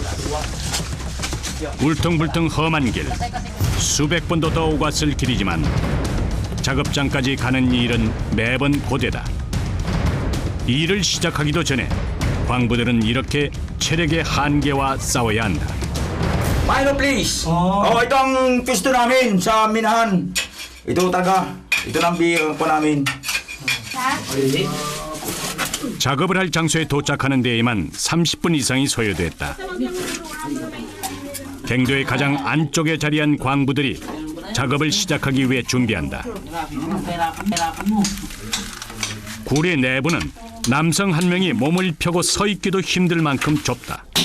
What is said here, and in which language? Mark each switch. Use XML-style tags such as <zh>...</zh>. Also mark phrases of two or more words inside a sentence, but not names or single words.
<ko>울퉁불퉁 험한 길, 수백 번도 더 오갔을 길이지만 작업장까지 가는 일은 매번 고되다. 일을 시작하기도 전에 광부들은 이렇게 체력의 한계와 싸워야 한다.</ko> <en>Milo, please.</en> <tl>Oh, ito ang pisto namin sa minahan. Ito talaga. Ito ang po namin.</tl> <ko>작업을 할 장소에 도착하는 데에만 30분 이상이 소요됐다. 갱도의 가장 안쪽에 자리한 광부들이 작업을 시작하기 위해 준비한다. 굴의 내부는 남성 한 명이 몸을 펴고 서 있기도 힘들 만큼 좁다.</ko>